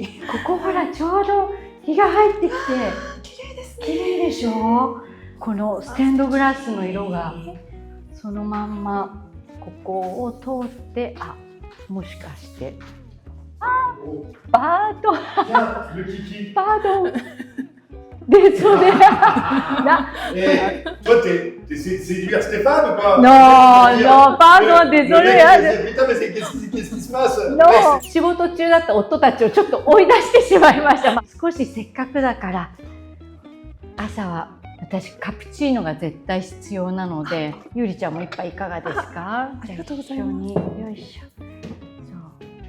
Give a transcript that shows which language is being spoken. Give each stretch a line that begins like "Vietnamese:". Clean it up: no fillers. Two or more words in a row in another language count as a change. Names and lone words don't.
Japanese: ここほらちょうど日が入ってきて綺麗ですね。綺麗でしょ。このステンドグラスの色がそのまんまここを通って、もしかして
French: Pardon Désolé. Toi, c'est divers Stéphane ou pas? Non, pardon, désolé. Putain, mais qu'est-ce qui se passe?
Japanese: No, 仕事中だった夫たちをちょっと追い出してしまいました。少しせっかくだから朝は私カプチーノが絶対必要なので、ゆりちゃんも一杯いかがですか？ありがとうございます。